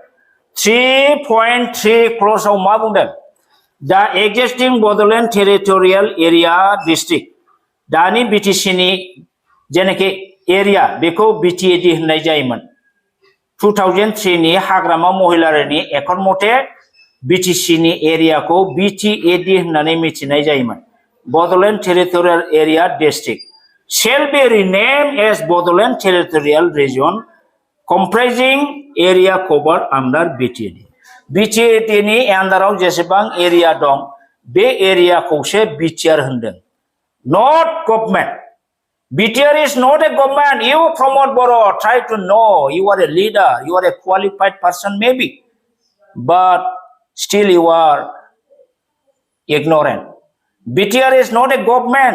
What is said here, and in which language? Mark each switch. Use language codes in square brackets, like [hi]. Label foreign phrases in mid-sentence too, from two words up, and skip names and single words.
[brx] 3.3 क्ल'जआव मा बुंदों दा एक्जिस्टिं बड'लेण्ड टेरिटरियेल एरिया डिस्ट्रिक्ट दानि बिटिसिनि जेनाखि एरिया बेखौ बिटिएडि होननाय जायोमोन 2003 नि हाग्रामा महिलारिनि एकट मथे बिटिसिनि एरियाखौ बिटिएडि होननानै मिथिनाय जायोमोन बड'लेण्ड टेरिटरियेल एरिया डिस्ट्रिक्ट [en] shall be renamed as Bodoland Territorial Region comprising area covered under BTAD. [brx] BTAD नि आन्दाराव जेसेबां एरिया दं बे एरियाखौसो बिटिआर होनदों [en] not government. BTR is not a government. You promote Boro, try to know you are a leader, you are a qualified person maybe, but still you are ignorant. BTR is not a government.